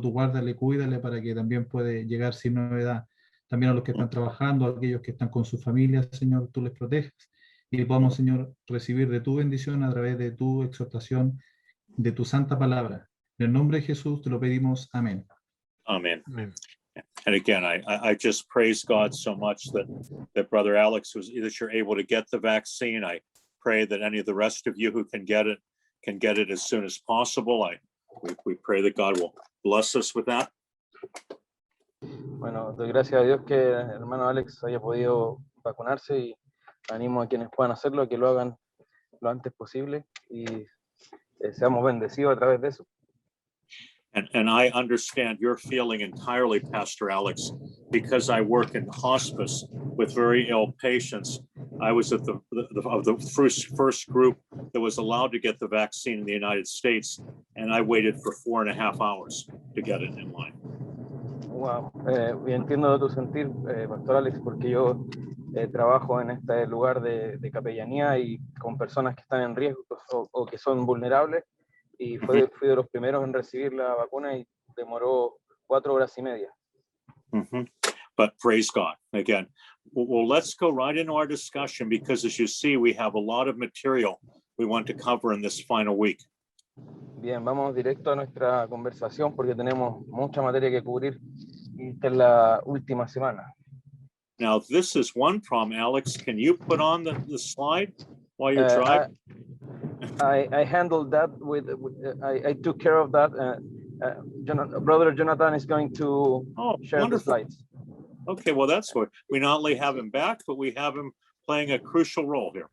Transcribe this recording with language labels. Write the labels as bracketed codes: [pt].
[es] Tu guárdale, cuídale para que también puede llegar sin novedad. También a los que están trabajando, a aquellos que están con sus familias, Señor, tú les proteges. Y podamos, Señor, recibir de tu bendición a través de tu exhortación, de tu santa palabra. En el nombre de Jesús te lo pedimos. Amén. [en] Amen. Amen. And again, I just praise God so much that Brother Alex that you're able to get the vaccine. I pray that any of the rest of you who can get it as soon as possible. We pray that God will bless us with that. [es] Bueno, doy gracias a Dios que el hermano Alex haya podido vacunarse y animo a quienes puedan hacerlo a que lo hagan lo antes posible y seamos bendecidos a través de eso. [en] And I understand your feeling entirely, Pastor Alex, because I work in hospice with very ill patients. I was at the first group that was allowed to get the vaccine in the United States, and I waited for 4.5 hours to get it in line. [es] Wow, y entiendo tu sentir, Pastor Alex, porque yo trabajo en este lugar de capellanía y con personas que están en riesgo o que son vulnerables, y fui de los primeros en recibir la vacuna y demoró 4 horas y media. [en] But praise God again. Well, let's go right into our discussion because, as you see, we have a lot of material we want to cover in this final week. [es] Bien, vamos directo a nuestra conversación porque tenemos mucha materia que cubrir y esta es la última semana. [en] Now, this is one problem. Alex, can you put on the slide while you're driving? I handled that I took care of that. Brother Jonathan is going to share wonderful. the slides. Okay, well, that's good. We not only have him back, but we have him playing a crucial role here.